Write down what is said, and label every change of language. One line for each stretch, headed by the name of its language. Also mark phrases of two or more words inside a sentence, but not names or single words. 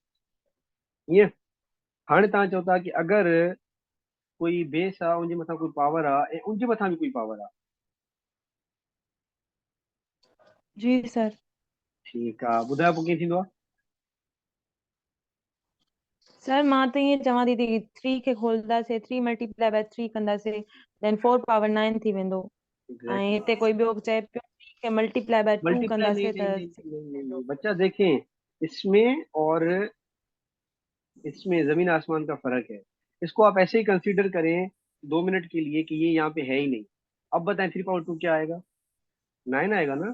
Sindhi: ईअं हाणे तव्हां चओ था कि अगरि कोई बेस आहे उनजे मथां कोई पावर आहे ऐं उनजे मथां बि कोई पावर आहे। जी सर। ठीकु आहे, ॿुधायो पोइ कीअं थींदो सर मां त ईअं चवां थी 3 खे खोलंदासीं, 3
English: multiply by
Sindhi: 3 कंदासीं, देन 4 पावर 9 थी वेंदो। ऐं आहे। हिते कोई ॿियो चए पियो 3 खे
English: multiply by
Sindhi: 2
Hindi: मल्टीप्लाई नहीं
Sindhi: कंदासीं
Hindi: नहीं
Sindhi: त
Hindi: नहीं 6 नहीं नहीं,
Sindhi: वेंदो।
Hindi: नहीं। बच्चा देखें, इसमें और इसमें जमीन आसमान का फर्क है। इसको आप ऐसे ही कंसीडर करें 2 मिनट के लिए कि ये यहाँ पे है ही नहीं। अब बताएं 3 पावर 2 क्या आएगा, 9 आएगा ना।